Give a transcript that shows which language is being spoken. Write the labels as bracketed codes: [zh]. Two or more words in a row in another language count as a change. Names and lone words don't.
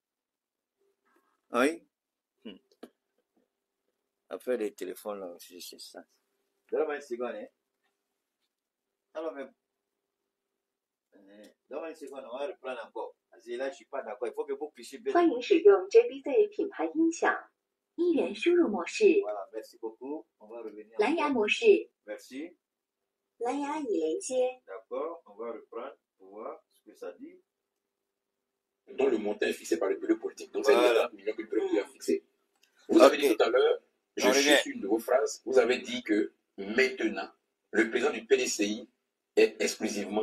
[fr] Oui. Affaire des téléphones là aussi, c'est ça. Donne-moi une seconde. Hein. Alors, mais. Donne-moi une seconde. On va reprendre encore. Parce que là, je ne suis pas d'accord. Il faut que vous puissiez bien. [zh] 欢迎使用 JBZ 品牌音响，音源输入模式， [fr] Voilà, merci beaucoup. On va revenir. [zh] 蓝牙模式， [fr] Merci. [zh] 蓝牙已连接。 [fr] D'accord, on va reprendre pour voir ce que ça dit. Dont le montant est fixé par le bureau politique. Donc Voilà. c'est les 30 millions que le bureau politique a fixé. Vous avez dit tout à l'heure, je On suis revient. sur une de vos phrases, vous avez dit que maintenant, le président du PDCI est exclusivement.